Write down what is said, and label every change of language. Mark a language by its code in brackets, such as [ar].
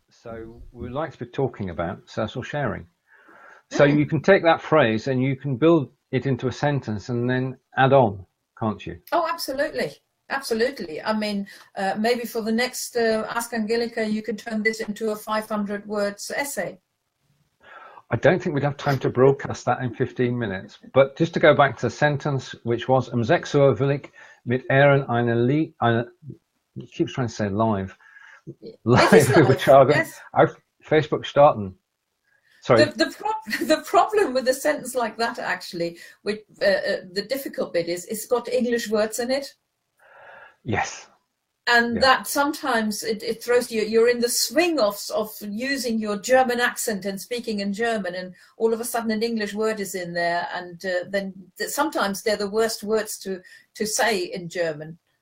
[en] So we'd like to be talking about social sharing. So you can take that phrase and you can build it into a sentence and then add on, can't you? Oh, absolutely. Absolutely. I mean, maybe for the next Ask Angelika, you could turn this into a 500 words essay. I don't think we'd have time to broadcast that in 15 minutes. But just to go back to the sentence, which was [de] 6 Uhr will ich mit Ehren eine [en] it keeps trying to say [de] live Übertragung auf Facebook starten. [en] Sorry. The problem with a sentence like that, actually, with the difficult bit is it's got English words in it. Yes. And that sometimes it throws you. You're in the swing of using your German accent and speaking in German, and all of a sudden an English word is in there, and then sometimes they're the worst words to say in German.